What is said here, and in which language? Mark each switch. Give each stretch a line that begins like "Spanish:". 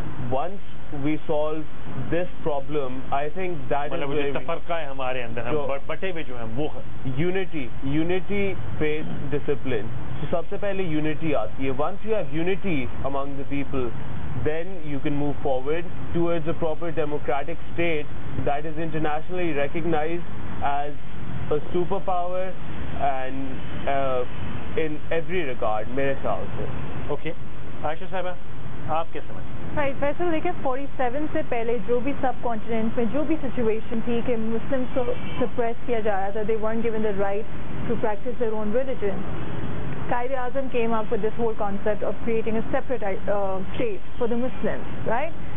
English: once we solve this problem, I think that is where
Urdu: تفرقہ ہے ہمارے اندر, ہم بٹے ہوئے جو ہیں وہ
English: unity, faith, discipline.
Urdu: تو سب سے پہلے unity آتی ہے.
English: Once you have unity among the people, then you can move forward towards a proper democratic state that is internationally recognized as a superpower and in every regard,
Urdu: میرے خیال سے. Okay, عائشہ صاحبہ آپ کیا سمجھتے ہیں؟ فیصل دیکھیں 47 سے پہلے جو بھی سب کانٹیننٹ میں جو بھی سچویشن تھی کہ مسلمس کو سپریس کیا جا رہا تھا,
English: they weren't given the right to practice their own religion. Qaid Azam came up with this whole concept of creating a separate state for the Muslims, right?